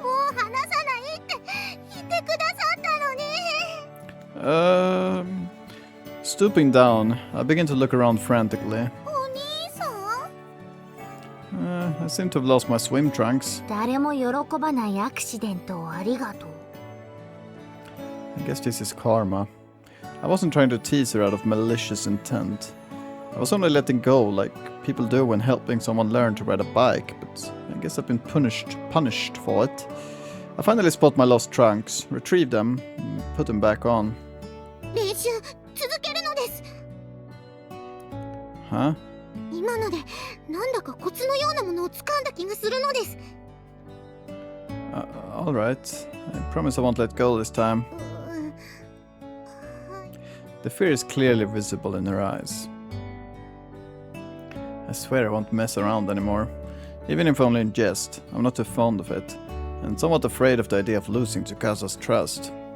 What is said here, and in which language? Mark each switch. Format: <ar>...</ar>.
<ja>もう離さないって言ってくださったのに。</ja> <en>Stooping down, I begin to look around frantically.</en> <ja>お兄さん。</ja> <en>I seem to have lost my swim trunks.</en> <ja>誰も喜ばないアクシデントをありがとう。</ja> <en>I guess this is karma. I wasn't trying to tease her out of malicious intent. I was only letting go like people do when helping someone learn to ride a bike, but I guess I've been punished for it. I finally spot my lost trunks, retrieve them, and put them back on.</en> <ja>練習続けるのです。</ja> <en>Huh?</en> <ja>今のでなんだかコツのようなものを掴んだ気がするのです。</ja> <en>Alright. I promise I won't let go this time. The fear is clearly visible in her eyes. I swear I won't mess around anymore. Even if only in jest, I'm not too fond of it, and somewhat afraid of the idea of losing Tsukasa's trust.</en>